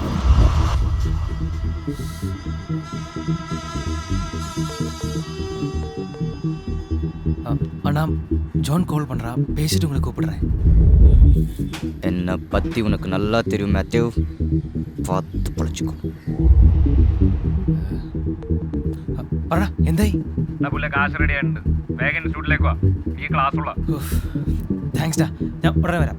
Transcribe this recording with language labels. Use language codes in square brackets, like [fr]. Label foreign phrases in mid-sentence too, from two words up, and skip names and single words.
[ta] அண்ணா, ஜான் கால் பண்ணுறா, பேசிட்டு உங்களை கூப்பிடுறேன். என்னை பற்றி உனக்கு நல்லா தெரியும் மேத்யூ, பார்த்து பழச்சிக்கோ. [ml] പറ എന്തായി? കാശ് റെഡി ആയിട്ടുണ്ട്. വേഗം ഇൻസ്റ്റിറ്റ്യൂട്ടിലേക്ക് വാ, ഈ ക്ലാസ് ഉള്ള. താങ്ക്സ് ഡാ, ഞാൻ ഉടനെ വരാം.